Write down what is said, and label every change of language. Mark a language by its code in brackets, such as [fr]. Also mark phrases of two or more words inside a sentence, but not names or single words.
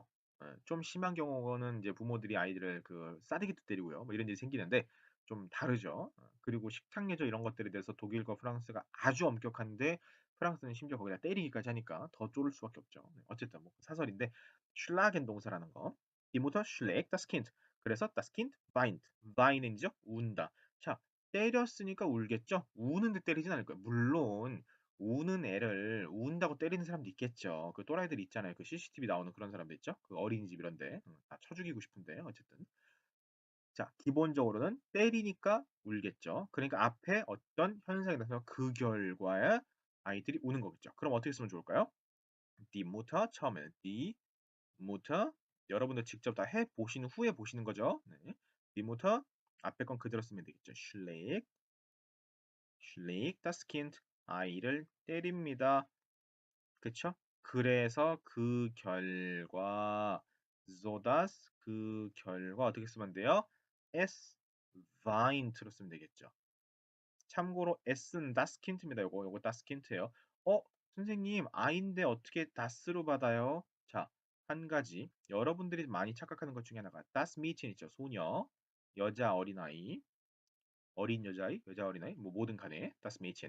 [ko] 좀 심한 경우는 이제 부모들이 아이들을 그 싸대기도 때리고요. 뭐 이런 일이 생기는데 좀 다르죠. 그리고 식탁 예절 이런 것들에 대해서 독일과 프랑스가 아주 엄격한데 프랑스는 심지어 거기다 때리기까지 하니까 더 쫄을 수밖에 없죠. 네, 어쨌든 뭐 사설인데 schlagen 동사라는 거. [de] Die Mutter schlägt das Kind. 그래서 das Kind weint. [ko] weinen죠? 운다. 자, 때렸으니까 울겠죠? 우는데 때리진 않을 거예요. 물론 우는 애를 운다고 때리는 사람도 있겠죠. 그 또라이들 있잖아요. 그 CCTV 나오는 그런 사람들 있죠. 그 어린이집 이런데 다 쳐 죽이고 싶은데 어쨌든 자 기본적으로는 때리니까 울겠죠. 그러니까 앞에 어떤 현상이 나타나서 그 결과에 아이들이 우는 거겠죠. 그럼 어떻게 쓰면 좋을까요? [de] Die Mutter [ko] 처음에는 [de] die Mutter [ko] 여러분들 직접 다 해 보신 후에 보시는 거죠. 네. [de] Die Mutter [ko] 앞에 건 그대로 쓰면 되겠죠. [de] schlägt das Kind [ko] 아이를 때립니다. 그쵸? 그래서 그 결과 sodass 그 결과 어떻게 쓰면 돼요? [de] es weint [ko] 로 쓰면 되겠죠. 참고로 s는 [de] das Kind [ko] 입니다. 요거 [de] das Kind [ko] 예요. 선생님 아인데 어떻게 das로 받아요? 자, 한 가지 여러분들이 많이 착각하는 것 중에 하나가 [de] das Mädchen [ko] 있죠. 소녀, 여자 어린아이, 어린 여자아이, 여자 어린아이 뭐 뭐든 간에 [de] das Mädchen.